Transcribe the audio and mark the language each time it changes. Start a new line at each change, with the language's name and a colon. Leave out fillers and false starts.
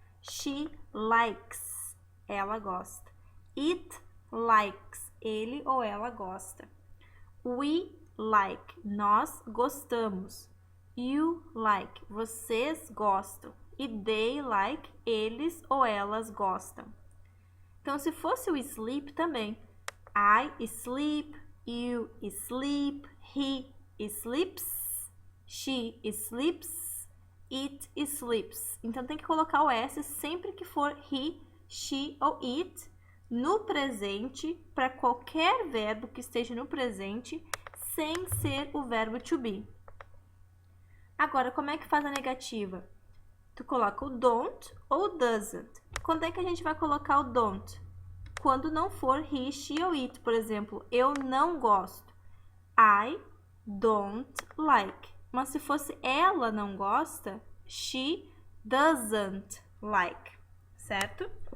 English: She likes,
Portuguese: ela gosta.
English: It likes,
Portuguese: ele ou ela gosta.
English: We like,
Portuguese: nós gostamos.
English: You like,
Portuguese: vocês gostam. E
English: they like,
Portuguese: eles ou elas gostam. Então, se fosse o sleep também.
English: I sleep, you sleep, he sleeps, she sleeps, it sleeps.
Portuguese: Então, tem que colocar o S sempre que for he, she ou it no presente para qualquer verbo que esteja no presente sem ser o verbo to be. Agora, como é que faz a negativa? Tu coloca o don't ou doesn't. Quando é que a gente vai colocar o don't? Quando não for he, she ou it. Por exemplo, eu não gosto.
English: I don't like.
Portuguese: Mas se fosse ela não gosta,
English: she doesn't like.
Portuguese: Certo?